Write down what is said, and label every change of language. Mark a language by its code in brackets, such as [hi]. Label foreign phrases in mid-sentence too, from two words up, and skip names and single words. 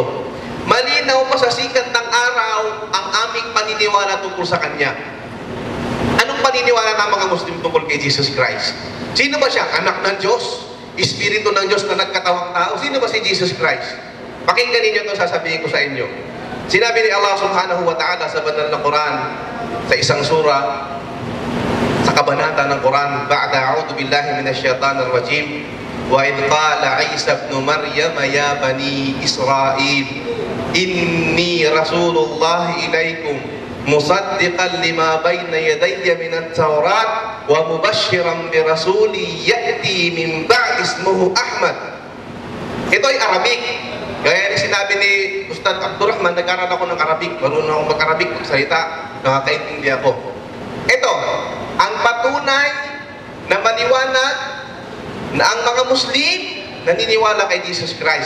[tl] Malinaw pa sa sikat ng araw ang aming paniniwala tungkol sa Kanya. Anong paniniwala ng mga Muslim tungkol kay Jesus Christ? Sino ba siya? Anak ng Diyos? Espiritu ng Diyos na nagkatawang tao? Sino ba si Jesus Christ? Pakinggan ninyo ito, sasabihin ko sa inyo. Sinabi ni Allah [ar] سبحانه وتعالى [tl] sa banal na Quran, sa isang sura, sa kabanata ng Quran, [ar] بعد أعوذ بالله من الشيطان الرجيم وإذ قال عيسى ابن مريم يا بني إسرائيل إني رسول الله إليكم مصدقا لما بين يدي من التوراة ومبشرا برسول يأتي من بعدي اسمه أحمد. [tl] Ito ay Arabic. Gaya ni sinabi ni Ustad Abdurrahman, nag-aral ako ng Arabic, marunong ako mag-Arabic, magsalita, nakakaintindi ako. Ito, ang patunay na maliwanag na ang mga Muslim naniniwala kay Jesus Christ.